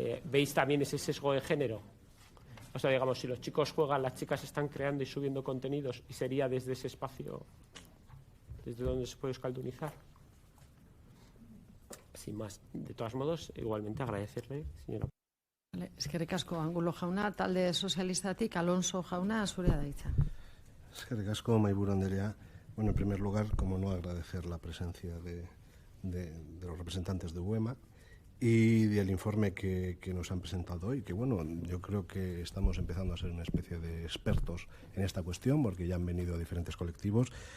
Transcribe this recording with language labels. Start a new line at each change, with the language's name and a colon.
Spanish: ¿Veis también ese sesgo de género? O sea, digamos, si los chicos juegan, las chicas están creando y subiendo contenidos, y sería desde ese espacio desde donde se puede euskaldunizar. Sin más, de todos modos, igualmente agradecerle, señora.
Basque: Eskerrik asko Angulo jauna, talde sozialistatik Alonso jauna, zurea da hitza. Eskerrik asko Mahaiburu Andrea.
Spanish: Bueno, en primer lugar, como no, agradecer la presencia de los representantes de UEMA y del informe que nos han presentado hoy, que bueno, yo creo que estamos empezando a ser una especie de expertos en esta cuestión, porque ya han venido diferentes colectivos.